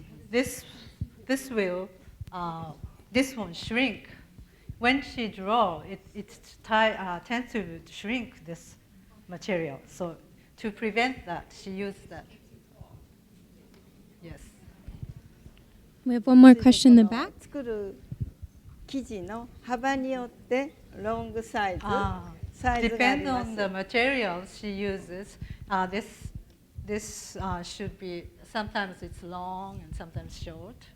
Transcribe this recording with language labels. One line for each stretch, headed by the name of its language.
English: this will this won't shrink. When she draw, it tends to shrink this material. So to prevent that, she used that. Yes. We have one more question in the back.
Japanese: 作る生地の幅によってロングサイズ、サイズがあり
English: Depends
Japanese: ます。
English: on the materials she uses. This should be, sometimes it's long and sometimes short.